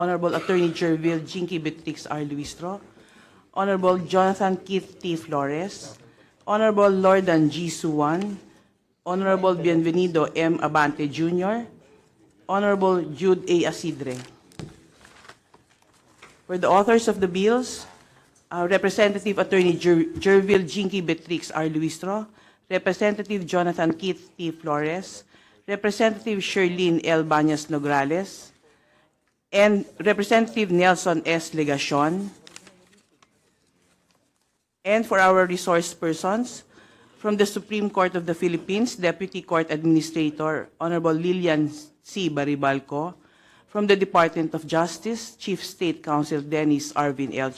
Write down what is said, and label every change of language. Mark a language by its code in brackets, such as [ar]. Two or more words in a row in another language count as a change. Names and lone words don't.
[en] Honorable Attorney Jervil Jinky Beatrix R. Luistro, Honorable Jonathan Keith T. Flores, Honorable Lordan G. Suwan, Honorable Bienvenido M. Abante Jr., Honorable Jude A. Asidre. For the authors of the bills, Representative Attorney Jervil Jinky Beatrix R. Luistro, Representative Jonathan Keith T. Flores, Representative Sherlyn L. Bañas Nograles, and Representative Nelson S. Legacion. And for our resource persons, from the Supreme Court of the Philippines, Deputy Court Administrator, Honorable Lilian C. Baribalco, from the Department of Justice, Chief State Counsel Dennis Arvin L.